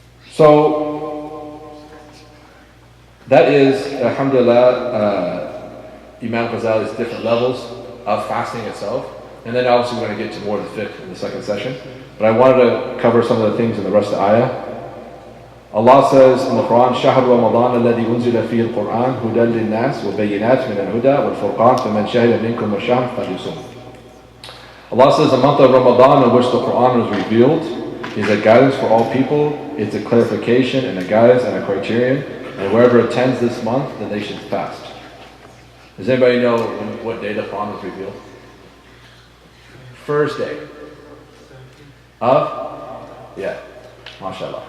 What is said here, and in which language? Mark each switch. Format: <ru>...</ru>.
<en>So that is, alhamdulillah, Imam Ghazali's different levels of fasting itself, and then obviously we're going to get to more of the fiqh in the second session, but I wanted to cover some of the things in the rest of the ayah. Allah says in the Quran,</en> <ar>شهر رمضان الذي أنزل فيه القرآن هدى للناس وبينات من الهدى والفرقان فمن شهد منكم الشهر فليصم.</ar> <en>Allah says the month of Ramadan in which the Quran was revealed is a guidance for all people, it's a clarification and a guidance and a criterion, and whoever attends this month, then they should fast. Does anybody know what day the Quran was revealed? First day of? Yeah. MashaAllah.</en>